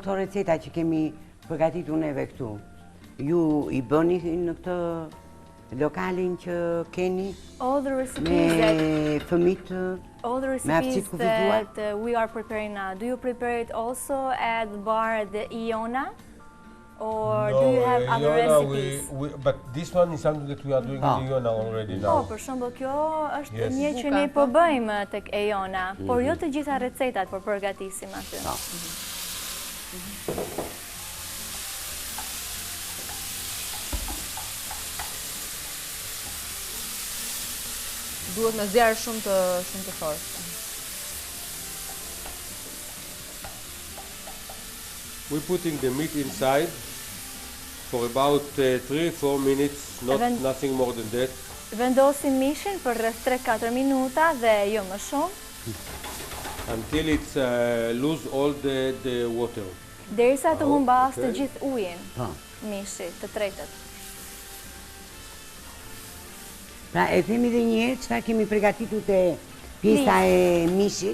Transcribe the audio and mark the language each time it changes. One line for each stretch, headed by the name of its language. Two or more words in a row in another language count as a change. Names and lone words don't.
Albanian: këto receta që kemi përgatitur neve këtu, ju I bëni në këtë lokalin që keni
English: All the recipes
Albanian: me fëmijët me aftësi të kufizuar?
English: that we are preparing now, do you prepare it also at the bar at the Iona? Or do you have other recipes? But this one is something that we are doing in Iona already now.
Albanian: Për shembull, kjo është një që ne po bëjmë tek Iona, por jo të gjitha recetat po përgatisim aty. Duhet me zjarr shumë të fortë.
English: We're putting the meat inside for about 3-4 minutes, nothing more than that.
Albanian: Vendosim mishin për rreth 3-4 minuta dhe jo më shumë.
English: Until it's lose all the water.
Albanian: Derisa të humbas të gjithë ujin mishi, të tretët. Pra e themi dhe një herë çfarë kemi përgatitur te pjesa e mishit.